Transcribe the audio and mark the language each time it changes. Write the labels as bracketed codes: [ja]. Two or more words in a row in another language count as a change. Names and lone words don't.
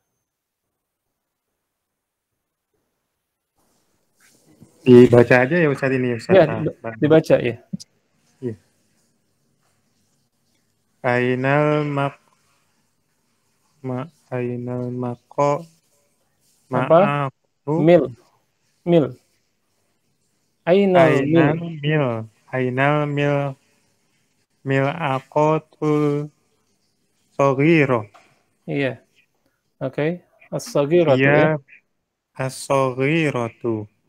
[id] Dibaca aja ya Ustaz ini Ustaz. Ya, dibaca ya. Iya. Ainal mako apa? Mil. [ar] أين الملعقة الصغيرة. [id] Iya. Oke. As-saghiratu ya. As-saghiratu.